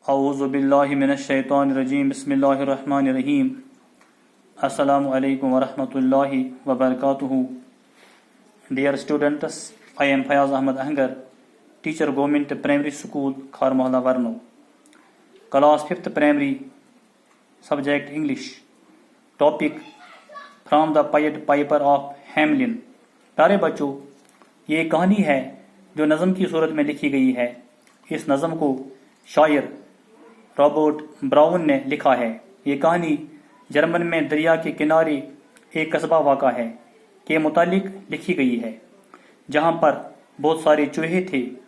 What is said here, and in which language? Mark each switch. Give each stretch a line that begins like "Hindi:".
Arabic: اعوذ باللہ من الشیطان الرجیم بسم اللہ الرحمن الرحیم السلام علیکم ورحمۃ اللہ وبرکاتہ.
English: Dear students, I am Fayaz Ahmed Ahnger, teacher Government Primary School, Khar Mohalla Varno. Class 5th Primary, subject English. Topic From the Pied Piper of Hamelin.
Urdu: پیارے بچوں، یہ کہانی ہے جو نظم کی صورت میں لکھی گئی ہے. اس نظم کو شاعر رابرٹ براؤن نے لکھا ہے. یہ کہانی جرمن میں دریا کے کنارے ایک قصبہ واقع ہے کے متعلق لکھی گئی ہے، جہاں پر بہت سارے چوہے تھے.